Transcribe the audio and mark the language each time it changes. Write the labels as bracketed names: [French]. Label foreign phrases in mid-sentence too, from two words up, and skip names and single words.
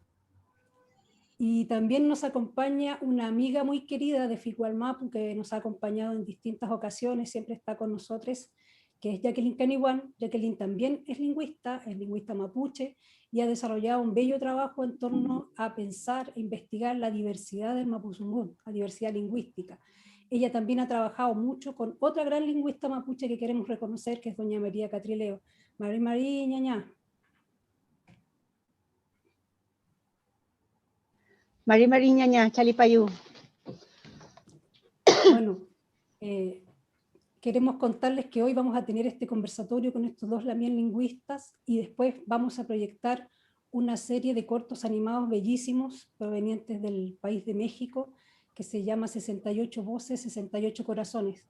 [Spanish] Y también nos acompaña una amiga muy querida de Ficualmapu que nos ha acompañado en distintas ocasiones, siempre está con nosotros, que es Jacqueline Caniwan. Jacqueline también es lingüista mapuche, y ha desarrollado un bello trabajo en torno a pensar e investigar la diversidad del mapuzungún, la diversidad lingüística. Ella también ha trabajado mucho con otra gran lingüista mapuche que queremos reconocer, que es doña María Catrileo. [Mapuche] María ñaña. Mari ñaña, Chalipayú. [Spanish] Bueno, queremos contarles que hoy vamos a tener este conversatorio con estos dos lamien lingüistas y después vamos a proyectar una serie de cortos animados bellísimos provenientes del país de México que se llama 68 voces, 68 corazones.